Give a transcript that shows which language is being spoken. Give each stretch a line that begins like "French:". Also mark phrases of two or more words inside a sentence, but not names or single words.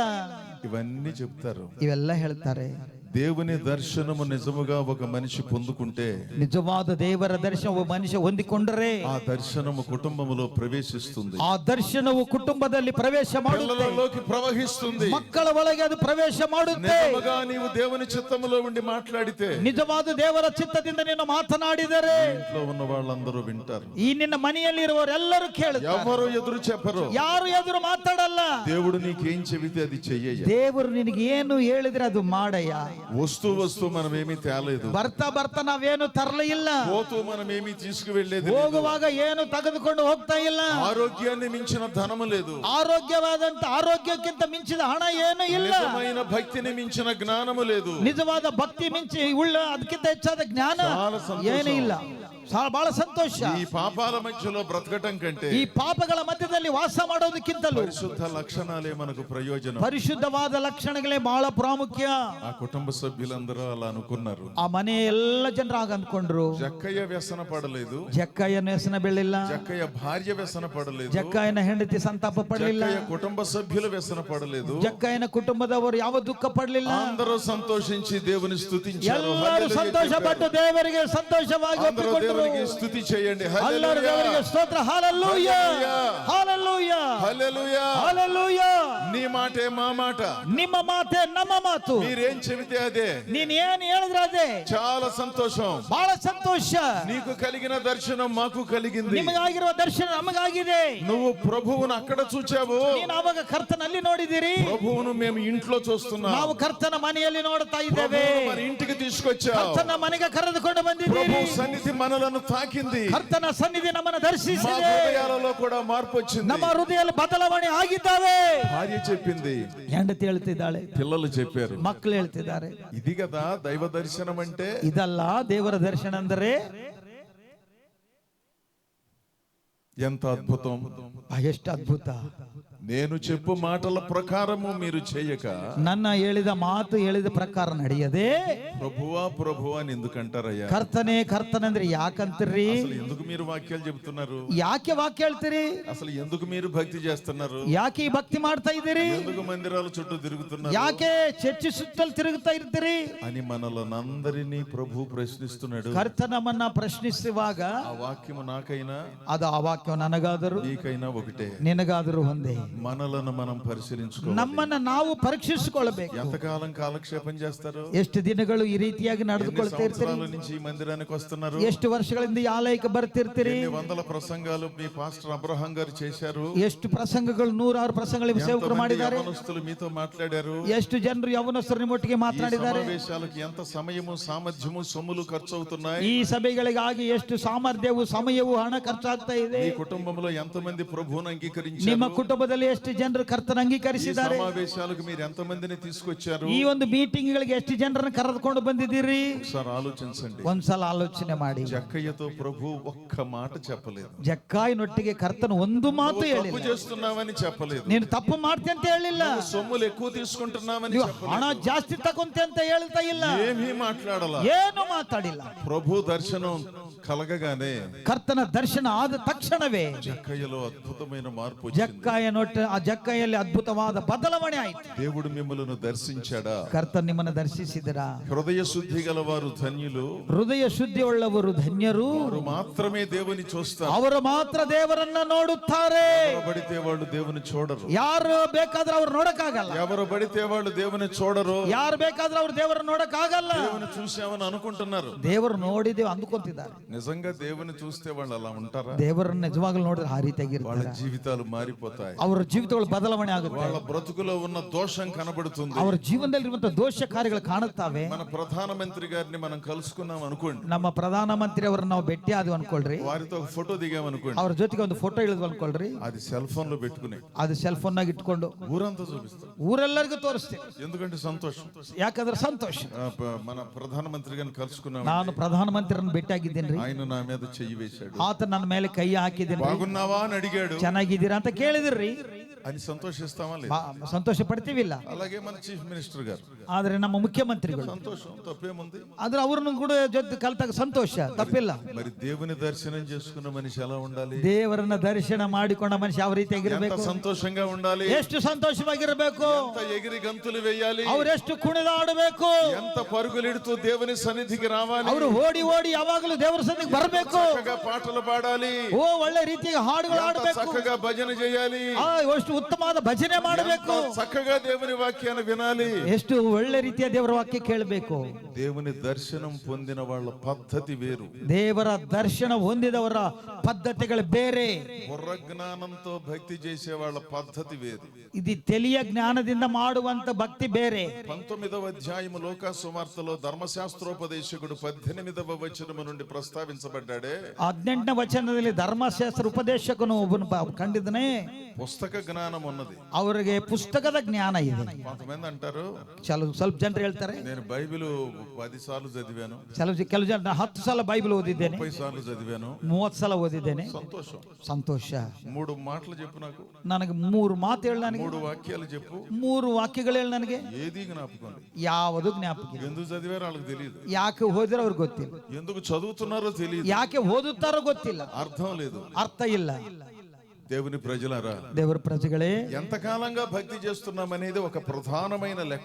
Telugu: ఇవన్నీ చెప్తారు.
Kannada: ಇವೆಲ್ಲ ಹೇಳ್ತಾರೆ.
Telugu: దేవుని దర్శనము నిజముగా ఒక మనిషి పొందుకుంటే,
Kannada: నిజವಾದ ದೇವರ ದರ್ಶನ ಒಬ್ಬ ಮನುಷ್ಯ ಹೊಂದಿಕೊಂಡರೆ
Telugu: ఆ దర్శనము కుటుంబములో ప్రవేశిస్తుంది,
Kannada: ಆ ದರ್ಶನವು ಕುಟುಂಬದಲ್ಲಿ ಪ್ರವೇಶ ಮಾಡುತ್ತೆ,
Telugu: పిల్లలలోకి ప్రవహిస్తుంది,
Kannada: ಮಕ್ಕಳ ಒಳಗೆ ಅದು ಪ್ರವೇಶ ಮಾಡುತ್ತೆ.
Telugu: నిజముగా నీవు దేవుని చిత్తములో ఉండి మాట్లాడితే,
Kannada: ನಿಜವಾದ ದೇವರ ಚಿತ್ತದಿಂದ ನೀನು ಮಾತನಾಡಿದರೆ
Telugu: ఇంట్లో ఉన్న వాళ్ళందరూ వింటారు,
Kannada: ಈ ನಿನ್ನ ಮನೆಯಲ್ಲಿ ಇರುವವರೆಲ್ಲರೂ ಕೇಳುತ್ತಾರೆ,
Telugu: ఎవరు ఎదురు చెప్పరు,
Kannada: ಯಾರು ಎದುರು ಮಾತಾಡಲ್ಲ.
Telugu: దేవుడు నీకేం చెబితే అది చెయ్యయ్య,
Kannada: ದೇವರು ನಿನಗೆ ಏನು ಹೇಳಿದ್ರೆ ಅದು ಮಾಡಯ್ಯ.
Telugu: వస్తూ మనం ఏమీ తేలేదు,
Kannada: ಬರ್ತಾ ಬರ್ತಾ ನಾವೇನು ತರಲೇ ಇಲ್ಲ,
Telugu: పోతూ మనం ఏమీ తీసుకువెళ్ళేది,
Kannada: ಹೋಗುವಾಗ ಏನು ತೆಗೆದುಕೊಂಡು ಹೋಗ್ತಾ ಇಲ್ಲ,
Telugu: ఆరోగ్యాన్ని మించిన ధనము లేదు,
Kannada: ಆರೋಗ್ಯಕ್ಕಿಂತ ಮಿಂಚಿದ ಹಣ ಏನು ಇಲ್ಲ,
Telugu: నిజమైన భక్తిని మించిన జ్ఞానము లేదు,
Kannada: ನಿಜವಾದ ಭಕ್ತಿ ಮಿಂಚಿ ಉಳ್ಳ ಅದಕ್ಕಿಂತ ಹೆಚ್ಚಾದ ಜ್ಞಾನ
Telugu: చాలా సంతోషం.
Kannada: ಏನೂ ಇಲ್ಲ. ಬಹಳ ಸಂತೋಷ.
Telugu: ఈ పాపాల మధ్యలో బ్రతకటం కంటే
Kannada: ಈ ಪಾಪಗಳ ಮಧ್ಯದಲ್ಲಿ ವಾಸ ಮಾಡೋದಕ್ಕಿಂತಲೂ
Telugu: పరిశుద్ధ లక్షణాలే మనకు ప్రయోజనం,
Kannada: ಪರಿಶುದ್ಧವಾದ ಲಕ್ಷಣಗಳೇ ಬಹಳ ಪ್ರಾಮುಖ್ಯ.
Telugu: ఆ కుటుంబ సభ్యులందరూ అలా అనుకున్నారు.
Kannada: ಆ ಮನೆ ಎಲ್ಲ ಜನರು ಆಗ ಅಂದ್ಕೊಂಡ್ರು.
Telugu: జక్కయ్య వ్యసన పడలేదు,
Kannada: ಜಕ್ಕಯ್ಯನ ವ್ಯಸನ ಬೀಳಲಿಲ್ಲ,
Telugu: జక్కయ్య భార్య వ్యసన పడలేదు,
Kannada: ಜಕ್ಕಯ್ಯನ ಹೆಂಡತಿ ಸಂತಾಪ ಪಡಲಿಲ್ಲ,
Telugu: జక్కయ్య కుటుంబ సభ్యులు వ్యసన పడలేదు,
Kannada: ಜಕ್ಕಯ್ಯನ ಕುಟುಂಬದವರು ಯಾವ ದುಃಖ ಪಡಲಿಲ್ಲ.
Telugu: అందరూ సంతోషించి దేవుని స్తుతించారు.
Kannada: ಎಲ್ಲರೂ ಸಂತೋಷ ಪಟ್ಟು ದೇವರಿಗೆ ಸಂತೋಷವಾಗಿ ಒಪ್ಪಿಕೊಂಡರು.
Telugu: దేవునికి స్తుతి చేయండి.
Kannada: ಎಲ್ಲರೂ ದೇವರಿಗೆ ಸ್ತೋತ್ರ.
Telugu: హల్లెలూయా, హల్లెలూయా, హల్లెలూయా, హల్లెలూయా. నీ మాటే మా మాట,
Kannada: ನಿಮ್ಮ ಮಾತೆ ನಮ್ಮ ಮಾತು,
Telugu: మీరేం చెబితే అదే,
Kannada: ನೀನ್ ಏನ್ ಹೇಳಿದ್ರೆ ಅದೇ.
Telugu: చాలా సంతోషం.
Kannada: ಬಹಳ ಸಂತೋಷ.
Telugu: నీకు కలిగిన దర్శనం మాకు కలిగింది,
Kannada: ನಿಮಗಾಗಿರುವ ದರ್ಶನ ನಮಗಾಗಿದೆ.
Telugu: నువ్వు ప్రభువును అక్కడ చూచావు,
Kannada: ನೀನು ಅವಾಗ ಕರ್ತನಲ್ಲಿ ನೋಡಿದಿರಿ,
Telugu: ప్రభువును మేము ఇంట్లో చూస్తున్నాం,
Kannada: ನಾವು ಕರ್ತನ ಮನೆಯಲ್ಲಿ ನೋಡ್ತಾ ಇದ್ದೇವೆ.
Telugu: ప్రభువును మన ఇంటికి తీసుకొచ్చావు,
Kannada: ಕರ್ತನ ಮನೆಗೆ ಕರೆದುಕೊಂಡು ಬಂದಿದ್ದೀರಿ.
Telugu: ప్రభు సన్నిధి మనలను తాకింది,
Kannada: ಕರ್ತನ ಸನ್ನಿಧಿ ನಮ್ಮನ್ನು
Telugu: మా
Kannada: ದರ್ಶಿಸಿದೆ,
Telugu: హృదయాలలో కూడా మార్పు వచ్చింది.
Kannada: ನಮ್ಮ ಹೃದಯದಲ್ಲಿ ಬದಲಾವಣೆ ಆಗಿದ್ದಾವೆ.
Telugu: భార్య చెప్పింది,
Kannada: ಹೆಂಡತಿ ಹೇಳ್ತಿದ್ದಾಳೆ,
Telugu: పిల్లలు చెప్పారు,
Kannada: ಮಕ್ಕಳು ಹೇಳ್ತಿದ್ದಾರೆ.
Telugu: ఇది కదా దైవ దర్శనం అంటే.
Kannada: ಇದಲ್ಲ ದೇವರ ದರ್ಶನ ಅಂದರೆ.
Telugu: ఎంత అద్భుతం,
Kannada: ಎಷ್ಟು ಅದ್ಭುತ.
Telugu: నేను చెప్పు మాటల ప్రకారము మీరు చేయక,
Kannada: ನನ್ನ ಹೇಳಿದ ಮಾತು ಹೇಳಿದ ಪ್ರಕಾರ ನಡೆಯದೆ
Telugu: ప్రభువా ప్రభువా అని ఎందుకంటారయ్యా?
Kannada: ಕರ್ತನೆ ಕರ್ತನೆ ಅಂದ್ರೆ ಯಾಕಂತೀರಿ?
Telugu: అసలు ఎందుకు మీరు వాక్యాలు చెబుతున్నారు?
Kannada: ಯಾಕೆ ವಾಕ್ಯ ಹೇಳ್ತೀರಿ?
Telugu: అసలు ఎందుకు మీరు భక్తి చేస్తున్నారు?
Kannada: ಯಾಕೆ ಈ ಭಕ್ತಿ ಮಾಡ್ತಾ ಇದ್ದೀರಿ?
Telugu: ఎందుకు మందిరాల చుట్టూ తిరుగుతున్నారు?
Kannada: ಯಾಕೆ ಚರ್ಚ್ ಸುತ್ತಲು ತಿರುಗುತ್ತಾ ಇರ್ತೀರಿ
Telugu: అని మనలందరినీ ప్రభు ప్రశ్నిస్తున్నాడు.
Kannada: ಕರ್ತ ನಮ್ಮನ್ನ ಪ್ರಶ್ನಿಸುವಾಗ
Telugu: ఆ వాక్యము నాకైనా
Kannada: ಅದು ಆ ವಾಕ್ಯ ನನಗಾದರೂ
Telugu: నీకైనా ఒకటే,
Kannada: ನಿನಗಾದರೂ ಒಂದೇ.
Telugu: మనలను మనం పరిశీలించుకోవాలి.
Kannada: ನಮ್ಮನ್ನ ನಾವು ಪರೀಕ್ಷಿಸಿಕೊಳ್ಳಬೇಕು.
Telugu: ఎంతకాలం కాలక్షేపం చేస్తారు?
Kannada: ಎಷ್ಟು ದಿನಗಳು ಈ ರೀತಿಯಾಗಿ ನಡೆದುಕೊಳ್ತಾ ಇರ್ತೀರಿ?
Telugu: సంవత్సరాల నుంచి ఈ మందిరానికి వస్తున్నారు.
Kannada: ಎಷ್ಟು ವರ್ಷಗಳಿಂದ ಈ ಆಲಯಕ್ಕೆ ಬರ್ತಿರ್ತೀರಿ?
Telugu: ఎన్ని వందల ప్రసంగాలు మీ పాస్టర్ అబ్రహాం గారు చేశారు?
Kannada: ಎಷ್ಟು ಪ್ರಸಂಗಗಳು, 106 ಪ್ರಸಂಗಗಳು ಸೇವಕರು ಮಾಡಿದ್ದಾರೆ.
Telugu: యవనస్తులు మీతో మాట్లాడారు?
Kannada: ಎಷ್ಟು ಜನರು ಯೌವನಸ್ಥರು ನಿಮ್ಮೊಟ್ಟಿಗೆ ಮಾತನಾಡಿದ್ದಾರೆ?
Telugu: సమావేశాలకు ఎంత సమయము సామర్థ్యము సొమ్ములు ఖర్చు అవుతున్నాయి?
Kannada: ಈ ಸಭೆಗಳಿಗಾಗಿ ಎಷ್ಟು ಸಾಮರ್ಥ್ಯವು ಸಮಯವು ಹಣ ಖರ್ಚಾಗ್ತಾ ಇದೆ?
Telugu: ఈ కుటుంబంలో ఎంతమంది ప్రభువును అంగీకరించారు?
Kannada: ನಿಮ್ಮ ಕುಟುಂಬದಲ್ಲಿ ಎಷ್ಟು ಜನರು ಕರ್ತನ ಅಂಗೀಕರಿಸಿದ್ದಾರೆ?
Telugu: సమావేశాలకు మీరు ఎంతమందిని తీసుకొచ్చారు?
Kannada: ಈ ಒಂದು ಮೀಟಿಂಗ್ ಗಳಿಗೆ ಎಷ್ಟು ಜನರನ್ನು ಕರೆದುಕೊಂಡು ಬಂದಿದ್ದೀರಿ?
Telugu: ఒకసారి ఆలోచించండి.
Kannada: ಒಂದ್ಸಲ ಆಲೋಚನೆ ಮಾಡಿ.
Telugu: జక్కయ్యతో ప్రభు ఒక్క మాట చెప్పలేదు.
Kannada: ಜಕ್ಕಾಯಿನೊಟ್ಟಿಗೆ ಕರ್ತನ ಒಂದು ಮಾತು
Telugu: తప్పు
Kannada: ಹೇಳಿಲ್ಲ.
Telugu: చేస్తున్నావని చెప్పలేదు.
Kannada: ನೀನು ತಪ್ಪು ಮಾಡ್ತಿ ಅಂತ ಹೇಳಿಲ್ಲ.
Telugu: సొమ్ములు ఎక్కువ తీసుకుంటున్నావని
Kannada: ನೀವು
Telugu: చెప్పలేదు.
Kannada: ಹಣ ಜಾಸ್ತಿ ತಗೊಂತೆ ಅಂತ ಹೇಳ್ತಾ ಇಲ್ಲ.
Telugu: ఏమీ మాట్లాడాల.
Kannada: ಏನು ಮಾತಾಡಿಲ್ಲ.
Telugu: ప్రభు దర్శనం కలగగానే
Kannada: ಕರ್ತನ ದರ್ಶನ ಆದ ತಕ್ಷಣವೇ
Telugu: జక్కయ్యలో అద్భుతమైన మార్పు వచ్చింది.
Kannada: ಆ ಜಕ್ಕಾಯಲ್ಲಿ ಅದ್ಭುತವಾದ ಬದಲಾವಣೆ ಆಯಿತು.
Telugu: దేవుడు మిమ్మల్ని దర్శించాడా?
Kannada: ಕರ್ತನ ನಿಮ್ಮನ್ನು ದರ್ಶಿಸಿದರಾ?
Telugu: హృదయ శుద్ధి గలవారు ధన్యులు,
Kannada: ಹೃದಯ ಶುದ್ಧಿ ಉಳ್ಳವರು ಧನ್ಯರು,
Telugu: వారు మాత్రమే దేవుని చూస్తారు.
Kannada: ಅವರು ಮಾತ್ರ ದೇವರನ್ನ ನೋಡುತ್ತಾರೆ.
Telugu: ఎవరు పడితే వాళ్ళు దేవుని చూడరు.
Kannada: ಯಾರು ಬೇಕಾದ್ರೆ ಅವ್ರು ನೋಡಕ್ಕಾಗಲ್ಲ.
Telugu: ఎవరు పడితే వాళ్ళు దేవుని చూడరు.
Kannada: ಯಾರು ಬೇಕಾದ್ರೆ ಅವ್ರು ದೇವರನ್ನ ನೋಡಕ್ಕಾಗಲ್ಲ.
Telugu: దేవుని చూసామని అనుకుంటున్నారు.
Kannada: ದೇವರು ನೋಡಿದೇವು ಅಂದುಕೊಂತಿದ್ದಾರೆ.
Telugu: నిజంగా దేవుని చూస్తే వాళ్ళు అలా ఉంటారా?
Kannada: ದೇವರನ್ನ ನಿಜವಾಗ್ಲೂ ನೋಡಿದ್ರೆ ಆ
Telugu: వాళ్ళ
Kannada: ರೀತಿಯಾಗಿರ್ತಾರೆ.
Telugu: జీవితాలు మారిపోతాయి.
Kannada: ಅವರ ಜೀವಿತಗಳು ಬದಲಾವಣೆ ಆಗುತ್ತೆ.
Telugu: వాళ్ళ బ్రతుకులో ఉన్న దోషం కనబడుతుంది.
Kannada: ಅವರ ಜೀವನದಲ್ಲಿರುವಂತಹ ದೋಷ ಕಾರ್ಯಗಳು ಕಾಣುತ್ತವೆ.
Telugu: మన ప్రధానమంత్రి గారిని మనం కలుసుకున్నాం అనుకోండి,
Kannada: ನಮ್ಮ ಪ್ರಧಾನಮಂತ್ರಿ ಅವರನ್ನ ನಾವು ಭೇಟಿ ಆದ್ವಿ ಅನ್ಕೊಳ್ರಿ,
Telugu: వారితో ఒక ఫోటో దిగాం అనుకోండి,
Kannada: ಅವ್ರ ಜೊತೆಗೆ ಒಂದು ಫೋಟೋ ಇಳಿದ್ವಿ ಅನ್ಕೊಳ್ರಿ,
Telugu: అది
English: cell phone
Telugu: లో పెట్టుకుని
Kannada: ಅದು
English: cell phone
Kannada: ನಾಗ ಇಟ್ಕೊಂಡು
Telugu: ఊరంతా చూపిస్తాం.
Kannada: ಊರೆಲ್ಲರಿಗೂ ತೋರಿಸ್ತೇವೆ.
Telugu: ఎందుకంటే సంతోషం.
Kannada: ಯಾಕಂದ್ರೆ ಸಂತೋಷ.
Telugu: మన ప్రధానమంత్రి గారిని కలుసుకున్నాం.
Kannada: ನಾನು ಪ್ರಧಾನಮಂತ್ರಿಯನ್ನು ಭೇಟಿ ಆಗಿದ್ದೇನೆ.
Telugu: ఆయన నా మీద చెయ్యి వేశాడు.
Kannada: ಆತ ನನ್ನ ಮೇಲೆ ಕೈ ಹಾಕಿದ್ದೇನೆ.
Telugu: బాగున్నావా అని అడిగాడు.
Kannada: ಚೆನ್ನಾಗಿದ್ದೀರಾ ಅಂತ ಕೇಳಿದ್ರಿ.
Telugu: అని సంతోషిస్తామా లేదు?
Kannada: సంతోಷ ಪಡ್ತೀವಿಲ್ಲ.
Telugu: అలాగే మన
English: chief minister
Telugu: గారు,
Kannada: ಆದ್ರೆ ನಮ್ಮ ಮುಖ್ಯಮಂತ್ರಿಗಳು
Telugu: సంతోషం, తప్పేముంది?
Kannada: ಆದ್ರೆ ಅವ್ರನ್ನು ಕೂಡ ಜೊತೆ ಕಲ್ತಾಗ ಸಂತೋಷ, ತಪ್ಪಿಲ್ಲ.
Telugu: మరి దేవుని దర్శనం చేసుకున్న మనిషి ఎలా ఉండాలి?
Kannada: ದೇವರನ್ನ ದರ್ಶನ ಮಾಡಿಕೊಂಡ ಮನುಷ್ಯ ಯಾವ ರೀತಿಯಾಗಿರ್ಬೇಕು?
Telugu: సంతోషంగా ఉండాలి.
Kannada: ಎಷ್ಟು ಸಂತೋಷವಾಗಿರ್ಬೇಕು?
Telugu: ఎంత ఎగిరి గంతులు వేయాలి?
Kannada: ಅವರೆಷ್ಟು ಕುಣಿದಾಡಬೇಕು?
Telugu: ఎంత పరుగులిడుతూ దేవుని సన్నిధికి రావాలి?
Kannada: ಅವರು ಓಡಿ ಓಡಿ ಯಾವಾಗಲೂ ದೇವರ ಸನ್ನಿಧಿಗೆ ಬರಬೇಕು.
Telugu: చక్కగా పాటలు పాడాలి.
Kannada: ಓ ಒಳ್ಳೆ ರೀತಿಯ ಹಾಡುಗಳು ಹಾಡಬೇಕು.
Telugu: చక్కగా భజన చేయాలి.
Kannada: ಎಷ್ಟು ಉತ್ತಮವಾದ ಭಜನೆ ಮಾಡಬೇಕು.
Telugu: చక్కగా దేవుని వాక్యాన్ని వినాలి.
Kannada: ಎಷ್ಟು ಒಳ್ಳೆ ರೀತಿಯ ದೇವರ ವಾಕ್ಯ ಕೇಳಬೇಕು.
Telugu: దేవుని దర్శనం పొందిన వాళ్ళ పద్ధతి వేరు.
Kannada: ದೇವರ ದರ್ಶನ ಹೊಂದಿದವರ ಪದ್ಧತಿಗಳು ಬೇರೆ.
Telugu: బుర్ర జ్ఞానంతో భక్తి చేసే వాళ్ళ పద్ధతి వేరు. ఇది తెలియ
Kannada: ಜ್ಞಾನದಿಂದ ಮಾಡುವಂತ ಭಕ್ತಿ ಬೇರೆ.
Telugu: 19వ అధ్యాయము లూకా సువార్తలో ధర్మశాస్త్రోపదేశకుడు 18వ వచనము నుండి ప్రస్తావించబడ్డాడే.
Kannada: 18వ ವಚನದಲ್ಲಿ ಧರ್ಮಶಾಸ್ತ್ರ ಉಪದೇಶಕನು ಒಬ್ಬನು ಕಂಡಿದ್ದಾನೆ.
Telugu: పుస్తక జ్ఞానం ఉన్నది,
Kannada: ಅವರಿಗೆ ಪುಸ್ತಕದ ಜ್ಞಾನ ಇದೆ.
Telugu: కొంతమంది అంటారు,
Kannada: ಸ್ವಲ್ಪ ಜನರು ಹೇಳ್ತಾರೆ,
Telugu: నేను బైబిల్ 10 సార్లు చదివాను,
Kannada: ಕೆಲವು ಜನ 10 ಸಲ ಬೈಬಲ್ ಓದಿದ್ದೇನೆ,
Telugu: 30 సార్లు చదివాను.
Kannada: 30 ಸಲ ಓದಿದ್ದೇನೆ.
Telugu: సంతోషం,
Kannada: ಸಂತೋಷ.
Telugu: 3 మాటలు చెప్పు నాకు,
Kannada: ನನಗೆ 3 ಮಾತು ಹೇಳಿ, ನನಗೆ
Telugu: 3 వాక్యాలు చెప్పు,
Kannada: 3 ವಾಕ್ಯಗಳು ಹೇಳಿ. ನನಗೆ
Telugu: ఏది జ్ఞాపకం లేదు.
Kannada: ಯಾವುದು ಜ್ಞಾಪಕ ಇಲ್ಲ.
Telugu: ఎందుకు చదివారో వాళ్ళకి తెలియదు,
Kannada: ಯಾಕೆ ಓದಿರೋ ಅವ್ರಿಗೆ ಗೊತ್ತಿಲ್ಲ,
Telugu: ఎందుకు చదువుతున్నారో తెలియదు,
Kannada: ಯಾಕೆ ಓದುತ್ತಾರೋ ಗೊತ್ತಿಲ್ಲ,
Telugu: అర్థం లేదు,
Kannada: ಅರ್ಥ ಇಲ್ಲ.
Telugu: దేవుని ప్రజలారా,
Kannada: ದೇವರ ಪ್ರಜೆಗಳೇ,
Telugu: ఎంతకాలంగా భక్తి చేస్తున్నామనేది ఒక ప్రధానమైన లెక్క.